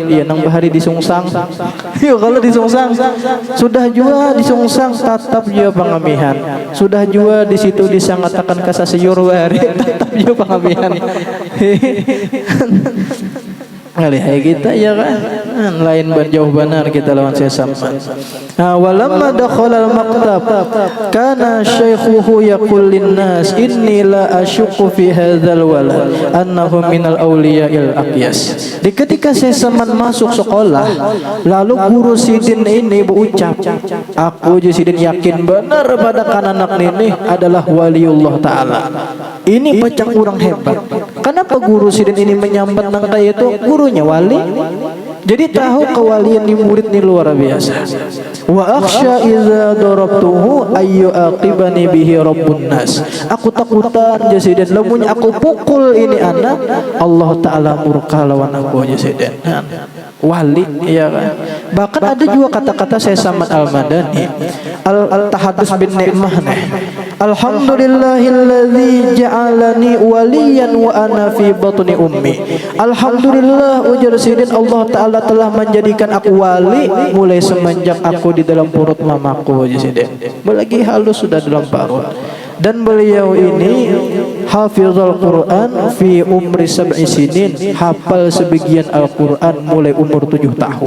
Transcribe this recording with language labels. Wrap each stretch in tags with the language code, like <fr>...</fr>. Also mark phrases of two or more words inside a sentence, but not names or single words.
<bjn>Ya nang bahari disungsang. Yo kalau disungsang, sudah juga disungsang tetap juga pengamihan. Sudah juga di situ disangatakan kasasiyur bahari tetap juga pengamihan. Kali hai kita ya kan, lain berjauh benar kita lawan sesama.</bjn> <ar>ولما دخل المكتب كان شيخه يقول للناس إني لا أشك في هذا الولد أنه من الأولياء الأقياس.</ar> <bjn>Di ketika sesama masuk sekolah, lalu guru sidin ini berucap, aku sidin yakin benar pada anak ini adalah waliullah taala. Ini pecah kurang hebat. Kenapa guru sidin ini menyambat nang kayak itu? Gurunya wali. Jadi tahu kewalian di murid ini luar biasa.</bjn> <ar>وأخشى إذا ضربته أي عاقبني به رب الناس.</ar> <bjn>Aku takutan jasiden lamun aku pukul ini anak Allah taala murka lawan aku jasiden. Wali ya kan. Bahkan ada juga kata-kata saya Samad Al-Madani</bjn> <ar>التحدث بنعمة. الحمد لله الذي جعلني وليا وأنا في بطن أمي.</ar> <bjn>Alhamdulillah ujar sidin Allah taala telah menjadikan aku wali mulai semenjak aku di dalam perut mamaku ujar sidin. Lagi halus sudah dalam perut. Dan beliau ini</bjn> <ar>حافظ القرآن في عمر سبع سنين,</ar> <bjn>hafal sebagian Al-Quran mulai umur 7 tahun.</bjn>